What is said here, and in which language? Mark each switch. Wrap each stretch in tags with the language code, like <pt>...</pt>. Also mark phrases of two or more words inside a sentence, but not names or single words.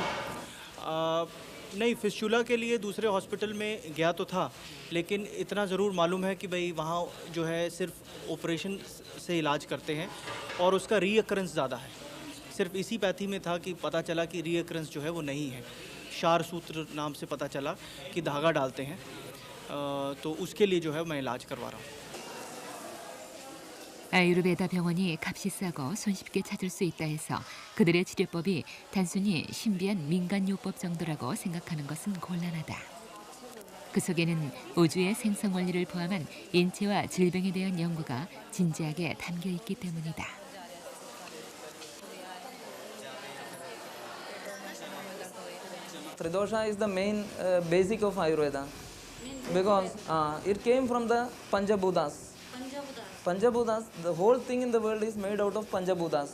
<hi>नहीं, फिस्चुला के लिए दूसरे हॉस्पिटल में गया तो था, लेकिन इतना ज़रूर मालूम है कि भाई वहाँ जो है सिर्फ ऑपरेशन से इलाज करते हैं और उसका रीअकरेंस ज़्यादा है। सिर्फ इसी पैथी में था कि पता चला कि रीअकरेंस जो है वो नहीं है। शार सूत्र नाम से पता चला कि धागा डालते हैं, तो उसके लिए जो है मैं इलाज करवा रहा हूँ।</hi> <ko>아유르베다 병원이 값이 싸고 손쉽게 찾을 수 있다 해서 그들의 치료법이 단순히 신비한 민간요법 정도라고 생각하는 것은 곤란하다. 그 속에는 우주의 생성 원리를 포함한 인체와 질병에 대한 연구가 진지하게 담겨 있기 때문이다.</ko> <en>Tridosha is the main basic of Ayurveda because it came from the Panchabhutas. Panchabhutas, the whole thing in the world is made out of Panchabhutas.</en>